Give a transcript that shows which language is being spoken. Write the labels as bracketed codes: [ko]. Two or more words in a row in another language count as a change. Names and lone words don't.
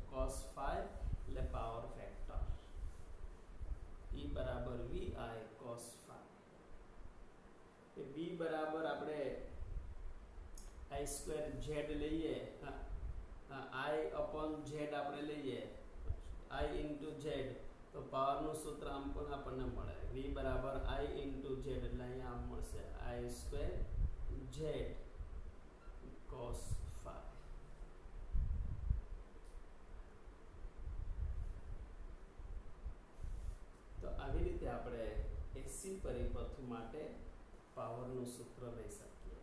[en] cos phi [gu] એટલે [en] power factor. [gu] E બરાબર [en] vi cos phi. [gu] એ b બરાબર આપણે [en] i square z [gu] લઈએ, [en] i upon z [gu] આપણે લઈએ, [en] i into z, [gu] તો પાવર નું સૂત્ર આમ પણ આપણને મળે. v બરાબર [en] i into z [gu] એટલે અહીંયા આમ મળશે [en] i square z cos phi. [gu] તો આવી રીતે આપણે એસી પરિપથ માટે પાવરનું સૂત્ર લઈ શકીએ.